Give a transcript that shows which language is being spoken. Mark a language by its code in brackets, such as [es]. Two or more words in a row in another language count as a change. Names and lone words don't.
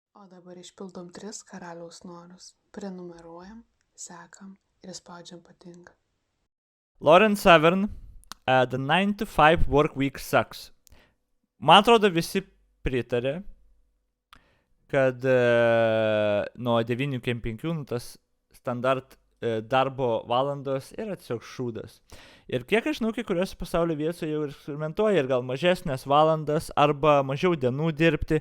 [lt] O dabar išpildom 3 karaliaus norus. Prenumeruojam, sekam ir spaudžiam patinka. Lauren Severn, [en] the 9 to 5 work week sucks. [lt] Man atrodo, visi pritarė, kad nuo 9 iki 5 tas standart darbo valandos yra tiesiog šūdas. Ir kiek aš žinau, kai kuriuose pasaulio vietose jau eksperimentuoja ir gal mažesnės valandas arba mažiau dienų dirbti.